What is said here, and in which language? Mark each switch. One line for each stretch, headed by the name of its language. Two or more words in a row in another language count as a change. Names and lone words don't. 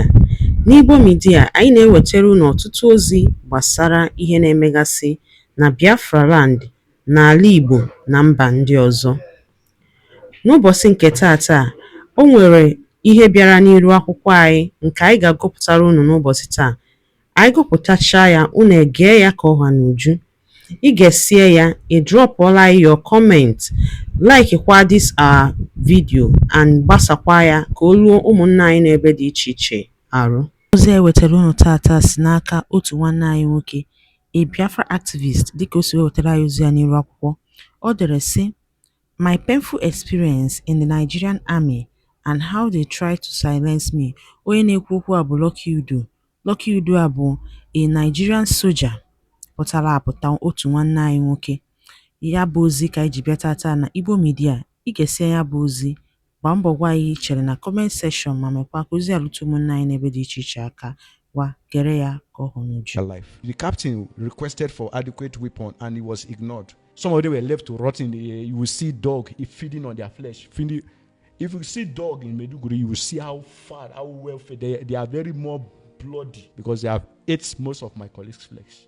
Igbo: N'Igbo Media, anyị na-ewetara unu ọtụtụ ozi gbasara ihe na-emegasị na Biafra Land, n'ala Igbo na mba ndị ọzọ. N'ụbọchị nke taata, o nwere ihe bịara n'iru akwụkwọ anyị nke anyị ga-agụpụtara unu n'ụbọchị taa. Anyị gụpụtachaa ya, unu egee ya ka ọha n'uju. Ị ga-esie ya, ị drọpụọla
English: your comment,
Igbo: like kwa
English: this our video
Igbo: and gbasakwa ya ka o ruo ụmụnna anyị n'ebe dị iche iche arụ. Ozi e wetara unu tata si n'aka otu nwanne anyị nwoke,
English: a Biafra activist,
Igbo: dịka o si wetara anyị ozi ya n'iru akwụkwọ. Ọ dere sị:
English: My painful experience in the Nigerian army and how they tried to silence me.
Igbo: Onye na-ekwu okwu a bụ Lucky Udo. Lucky Udo a bụ
English: a Nigerian soldier
Igbo: pụtara apụta, otu nwanne anyị nwoke. Ya bụ ozi ka anyị ji bịa tata na Igbo Media. Ị ga-esi ya bụ ozi, gbaa mbọ gwa anyị chere na
English: comment section
Igbo: ma mekwa ka ozi alụtụ ụmụnna anyị n'ebe dị iche iche aka. Gwa gere ya ka ọ hụ n'uju.
English: The captain requested for adequate weapon and he was ignored. Some of them were left to rot in the air. You will see dog feeding on their flesh. If you see dog in Meduguri, you will see how fat, how well fed. They are very more bloody because they have ate most of my colleagues' flesh.